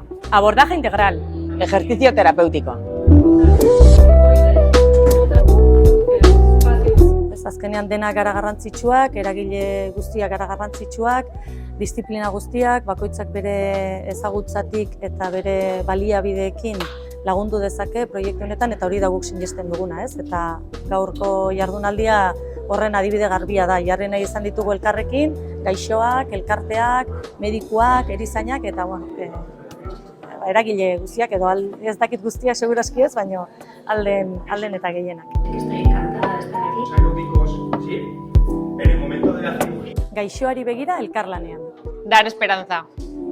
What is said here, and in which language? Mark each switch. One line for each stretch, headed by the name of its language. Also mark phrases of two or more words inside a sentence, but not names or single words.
Spanish: Abordaje integral. Ejercicio terapéutico.
Basque: Azkenean denak gara garrantzitsuak, eragile guztiak gara garrantzitsuak, disiplina guztiak, bakoitzak bere ezagutzatik eta bere baliabideekin lagundu dezake proiektu honetan, eta hori da guk sinesten duguna, ez? Eta gaurko jardunaldia horren adibide garbia da. Jarri nahi izan ditugu elkarrekin, gaixoak, elkarteak, medikuak, erizainak eta eragile guztiak, edo ez dakit guztiak segurazki ez, baina alden eta gehienak.
Spanish: Estoy encantada de estar aquí.
Basque: Gaixoari begira elkarlanean.
Spanish: Dar esperanza.